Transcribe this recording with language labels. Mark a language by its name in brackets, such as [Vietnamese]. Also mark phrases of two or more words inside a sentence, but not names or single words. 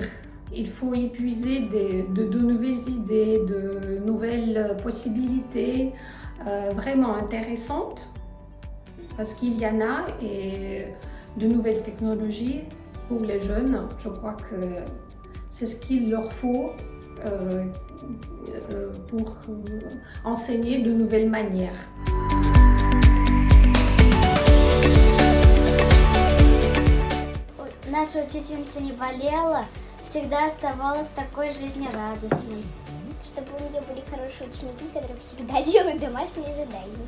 [French] Il faut épuiser de nouvelles idées, de nouvelles possibilités vraiment intéressantes parce qu'il y en a et de nouvelles technologies pour les jeunes. Je crois que c'est ce qu'il leur faut pour enseigner de nouvelles manières. [Russian] Наша учительница не болела, всегда оставалась такой жизнерадостной. Чтобы у нее были хорошие ученики, которые всегда делают домашние задания.